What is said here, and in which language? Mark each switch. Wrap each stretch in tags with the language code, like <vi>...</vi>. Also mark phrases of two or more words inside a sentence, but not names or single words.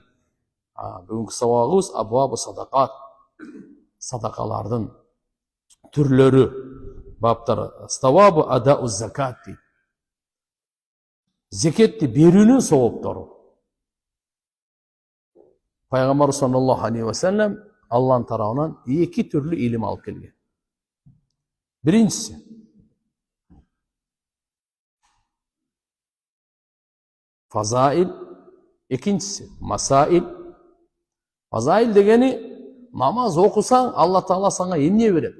<ky>Бүгүнкү сабагыбыз</ky> <ar>أبواب الصدقات.</ar> <ky>Садакалардын түрлөрү, баптары.</ky> <ar>أسباب أداء الزكاة</ar> <ky>дейт. Зекетти берүүнүн сабаптары. Пайгамбар</ky> <ar>صلى الله عليه وسلم</ar> <ky>Алланын тарабынан эки түрлүү илим алып келген. Биринчиси фазаил, экинчиси масаил. Фазаил дегени намаз окусаң, Алла Таала сага эмне берет?</ky>